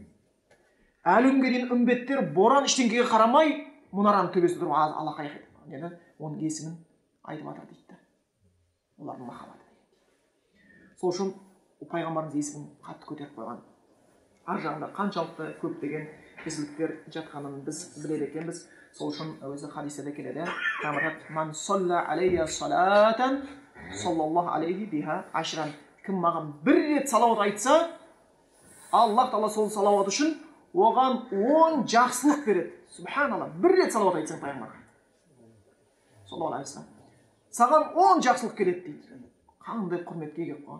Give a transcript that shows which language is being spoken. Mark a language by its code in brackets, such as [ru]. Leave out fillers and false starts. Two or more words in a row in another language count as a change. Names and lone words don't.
[kk] Әлі күнге дейін үмбеттер боран ештеңеге қарамай мұнараның төбесінде тұрып алақай айтады. Оның есімін айтып жатыр дейді. Олардың махаббаты. Сол үшін пайғамбарымыз есімін қатты көтеріп қойған. Ар жағында қаншалықты көптеген кесіліктер жатқанын біз біледі екенбіз. Сол үшін өзі хадисте де келеді. [ar] من صلى علي صلاة صلى الله عليه بها عشرا. [kk] Кім маған бір рет салауат айтса, Аллах Тағала сол салауат үшін оған 10 жақсылық береді. Субханалла, бір рет салауат айтсаң пайғамбарға. [ar] صلى الله عليه وسلم. [kk] Саған 10 жақсылық келеді дейді. Қандай құрметке ие қойған.